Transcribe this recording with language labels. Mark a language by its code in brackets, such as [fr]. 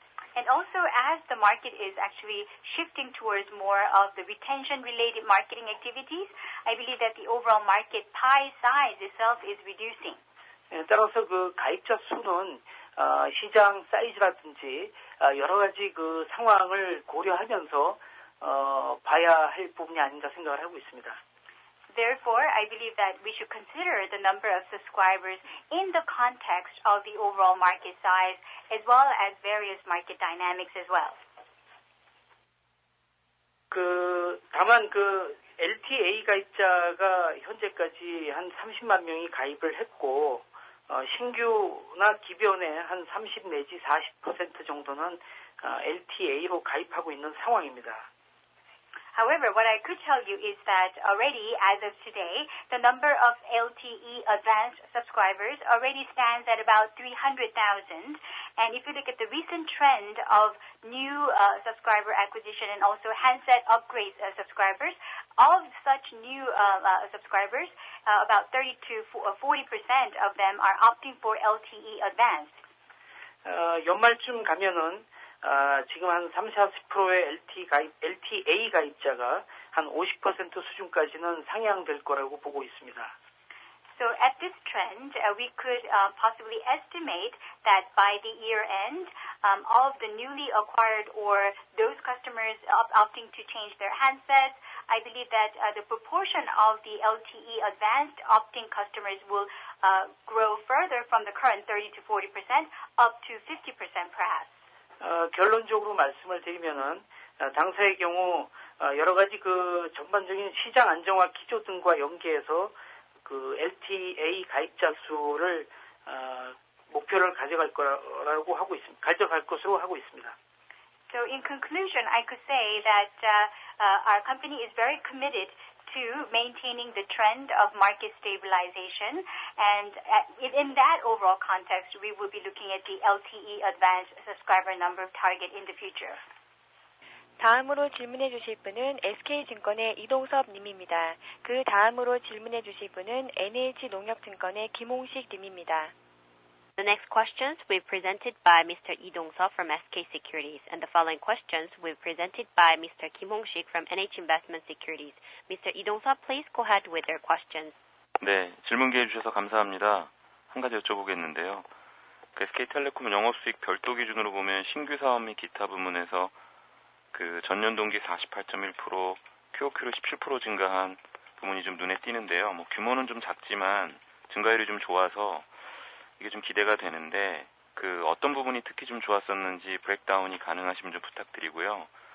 [en] And also, as the market is actually shifting towards more of the retention-related marketing activities, I believe that the overall market pie size itself is reducing. [ko] 따라서 가입자 수는 시장 사이즈라든지 여러 가지 상황을 고려하면서 봐야 할 부분이 아닌가 생각을 하고 있습니다. [en] Therefore, I believe that we should consider the number of subscribers in the context of the overall market size as well as various market dynamics as well. [ko] 다만 LTA 가입자가 현재까지 한 30만 명이 가입을 했고 신규나 기존의 한 30 내지 40% 정도는 LTA로 가입하고 있는 상황입니다. [en] However, what I could tell you is that already, as of today, the number of LTE advanced subscribers already stands at about 300,000. And if you look at the recent trend of new subscriber acquisition and also handset upgrade subscribers, of such new subscribers, about 30 to 40% of them are opting for LTE advanced. [ko] 연말쯤 가면은 지금 한 30-40%의 LTA 가입자가 한 50% 수준까지는 상향될 거라고 보고 있습니다. [en] So at this trend, we could possibly estimate that by the year end, all of the newly acquired or those customers opting to change their handsets, I believe that the proportion of the LTE advanced opting customers will grow further from the current 30 to 40% up to 50% perhaps. [ko] 결론적으로 말씀을 드리면은 당사의 경우 여러 가지 그 전반적인 시장 안정화 기조 등과 연계해서 그 LTA 가입자 수를 목표를 가져갈 것으로 하고 있습니다. [en] So in conclusion, I could say that our company is very committed to maintaining the trend of market stabilization, and in that overall context, we will be looking at the LTE advanced subscriber number target in the future. [ko] 다음으로 질문해 주실 분은 SK증권의 이동섭 님입니다. 그 다음으로 질문해 주실 분은 NH농협증권의 김홍식 님입니다. [en] The next questions will be presented by Mr. Lee Dong-seop from SK Securities, and the following questions will be presented by Mr. Kim Hong-sik from NH Investment Securities. Mr. Lee Dong-seop, please go ahead with your questions. [ko] 네, 질문 기회 주셔서 감사합니다. 한 가지 여쭤보겠는데요. SK텔레콤 영업수익 별도 기준으로 보면 신규 사업 및 기타 부문에서 그 전년 동기 48.1%, QOQ로 17% 증가한 부분이 좀 눈에 띄는데요. 뭐 규모는 좀 작지만 증가율이 좀 좋아서 이게 좀 기대가 되는데 그 어떤 부분이 특히 좀 좋았었는지 브레이크다운이 가능하시면 좀 부탁드리고요.